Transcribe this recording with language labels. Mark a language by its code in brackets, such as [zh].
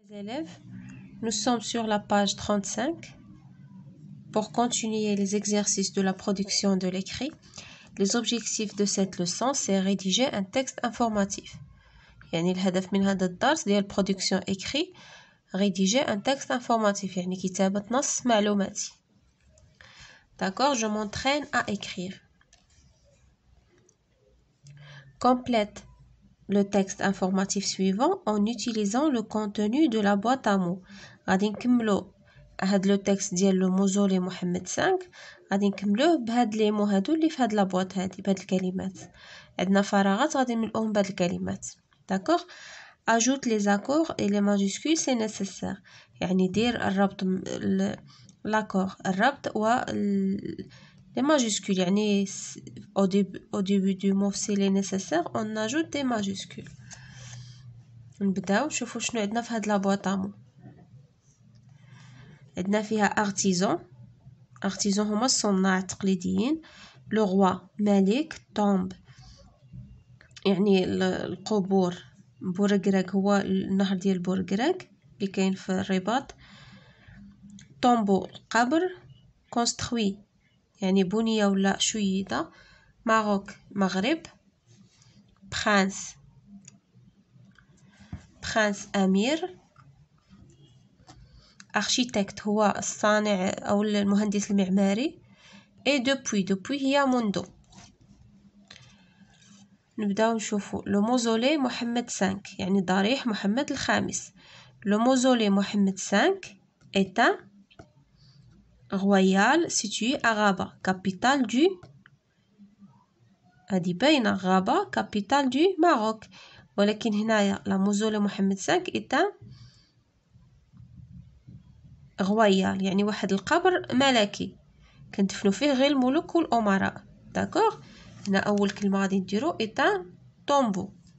[fr] élèves, nous sommes sur la page 35. Pour continuer les exercices de la production de l'écrit, les objectifs de cette leçon, c'est rédiger un texte informatif. [ar] يعني الهدف من هذا الدرس ديال [fr] production écrit rédiger un texte informatif [ar] يعني كتابة نص معلوماتي. [fr] D'accord, je m'entraîne à écrire. Complète le texte informatif suivant en utilisant le contenu de la boîte à mots. [ar] غادي نكملو هاد لو تكست ديال لو موزولي محمد 5 غادي نكملوه بهاد لي مو هادو اللي في هاد لابواط هادي بهاد الكلمات. عندنا فراغات غادي نملؤهم بهاد الكلمات. داكوغ [fr] ajoute les accords et les majuscules c'est nécessaire. [ar] يعني دير الربط [fr] l'accord [ar] الربط و [fr] les majuscules يعني au début du mot c'est les nécessaires on ajoute des majuscules. [ar] نبداو نشوفوا شنو عندنا في هاد لابواط مو. عندنا فيها artisan هما الصناع التقليديين. لو روا ملك. تومب يعني القبور. بورغراك هو النهر ديال بورغراك اللي كاين في الرباط. تومبو القبر. كونستروي يعني بني ولا شيد. ماروك مغرب. برانس امير. architecte هو الصانع أو المهندس المعماري. [fr] et depuis [ar] هي منذ. نبداو نشوفو لو موزولي محمد 5 يعني ضريح محمد الخامس. [fr] لو موزولي محمد 5 est un royal situé à Rabat, capitale du [ar] هادي باينة غابة [fr] capitale du Maroc. [ar] ولكن هنايا لا موزولي محمد 5 [fr] est un [ar] غويال يعني واحد القبر ملكي كندفنوا فيه غير الملوك والامراء. داكوغ هنا اول كلمه غادي نديرو ايتان طومبو.